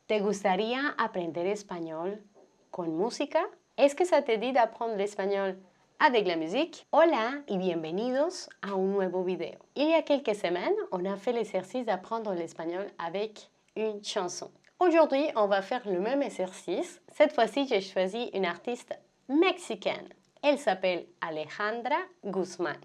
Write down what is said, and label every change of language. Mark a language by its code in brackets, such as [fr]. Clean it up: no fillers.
[es] ¿Te gustaría aprender español con música? [fr] ¿Es que ça te dit d'apprendre l'espagnol avec la musique? [es] Hola y bienvenidos a un nuevo video. [fr] Il y a quelques semaines, on a fait l'exercice d'apprendre l'espagnol avec une chanson. Aujourd'hui, on va faire le même exercice. Cette fois-ci, j'ai choisi une artiste mexicaine. Elle s'appelle Alejandra Guzmán.